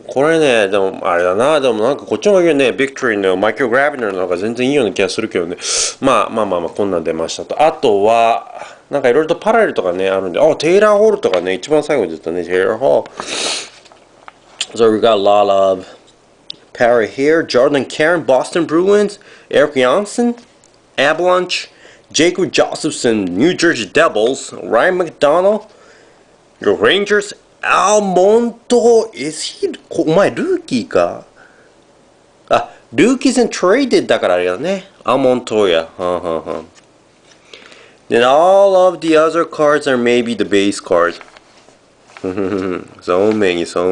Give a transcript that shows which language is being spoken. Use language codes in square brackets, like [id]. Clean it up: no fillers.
[ja] これね、でもあれだな。でもなんかこっちの方がね、ビクトリーのマイケル・グラビナーの方が全然いいような気がするけどね。まあ、こんなん出ましたと。あとは、なんかいろいろとパラレルとかね、あるんで、テイラー・ホールとかね、一番最後に出たね、テイラー・ホール。 [en] So we got a lot of power here. Jordan Karen, Boston Bruins. Eric Johnson, Avalanche. Jacob Josephson, New Jersey Devils. Ryan McDonald, your Rangers. Almonto, is he? [ja] お前ルーキーか。あ、Rookies&Traded だからあれだね。 Almonto や。 [en] Then all of the other cards are maybe the base card. So many.